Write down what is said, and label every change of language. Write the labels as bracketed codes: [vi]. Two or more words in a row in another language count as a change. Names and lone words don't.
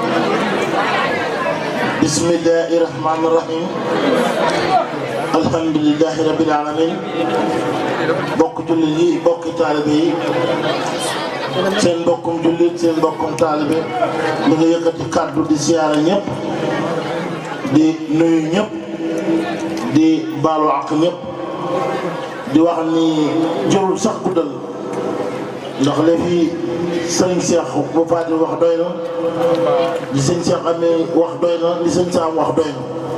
[ar] بسم الله الرحمن الرحيم الحمد لله رب العالمين [wo] bokk jullit yi bokk taalibe yi seen mbokkum jullit seen mbokkum taalibe mi nga yëkkati kàddu di siyaara ñëpp di nuyu ñëpp di baalu ak ñëpp di wax ni jërul sax guddal ndax léegi sëñ Cheikh bu Fadil wax doy na li sëñ Cheikh amee wax doy na li sëñ Sam wax doy na